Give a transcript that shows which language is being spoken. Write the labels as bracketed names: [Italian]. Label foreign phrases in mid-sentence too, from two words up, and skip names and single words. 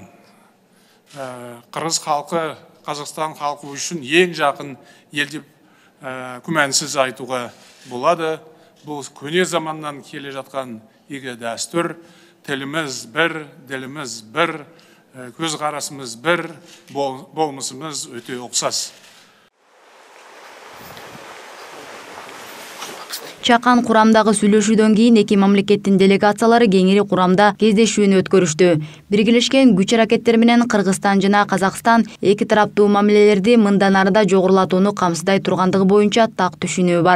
[Kazakh] Қырғыз халқы, Қазақстан халқы үшін ең жақын ел деп күмәнсіз айтуға болады. Бұл көне заманнан келе жатқан игі дәстүр. Тіліміз бір, діліміз бір, көзқарасымыз бір, болмысымыз өте ұқсас. [Kyrgyz] Чакан курамдагы сүйлөшүүдөн кийин эки мамлекеттин делегациялары кеңири курамда кездешүүнү өткөрүштү. Биргелешкен күч аракеттер менен Кыргызстан жана Казакстан эки тараптуу мамилелерди мындан арыда жогорулатууну камсыздай тургандыгы боюнча так түшүнүү бар.